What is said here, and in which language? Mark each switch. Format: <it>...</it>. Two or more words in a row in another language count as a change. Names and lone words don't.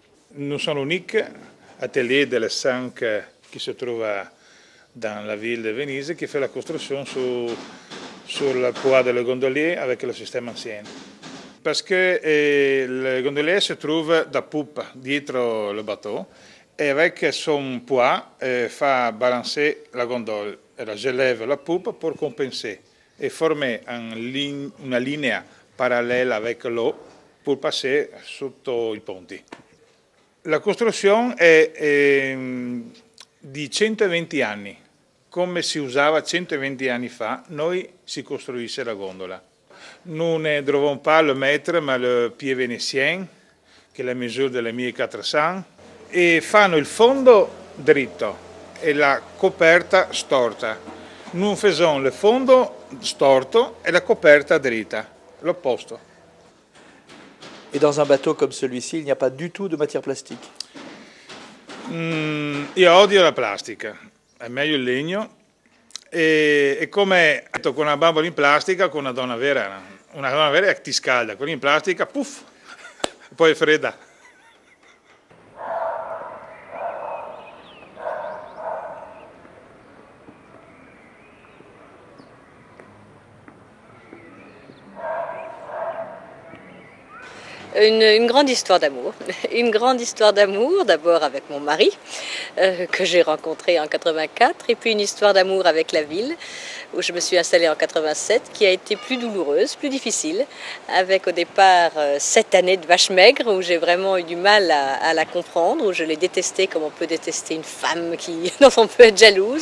<fr>Nous sommes l'unique atelier de les 5 qui se trouve dans la ville de Venise qui fait la construction sur le poids de le gondolier avec le système ancien. Parce que le gondolier se trouve da poupe dietro le bateau et avec son poids fait balancer la gondole. Alors, je lève la poupe pour compenser et former</fr> <it>una linea</it> <fr>parallèle avec l'eau pour passer</fr> <it>sotto i ponti. La costruzione è di 120 anni. Come si usava 120 anni fa, noi si costruisse la gondola.</it> <fr>Nous ne troviamo pas le mètre, ma le pied vénitien,</fr> <it>che è la misura delle 1400, e fanno il fondo dritto e la coperta storta.</it> <fr>Nous faisons le</fr> <it>fondo storto e la coperta dritta, l'opposto.</it> <fr>Et dans un bateau comme celui-ci, il n'y a pas du tout de matière plastique?</fr> <it>Io odio la plastica, è meglio il legno. E come con una bambola in plastica, con una donna vera ti scalda, quella in plastica, puff, poi è fredda.</it> <fr>Une grande histoire d'amour. Une grande histoire d'amour, d'abord avec mon mari, que j'ai rencontré en 84, et puis une histoire d'amour avec la ville, où je me suis installée en 87, qui a été plus douloureuse, plus difficile, avec au départ 7 années de vache maigre, où j'ai vraiment eu du mal à la comprendre, où je l'ai détestée comme on peut détester une femme dont on peut être jalouse.</fr>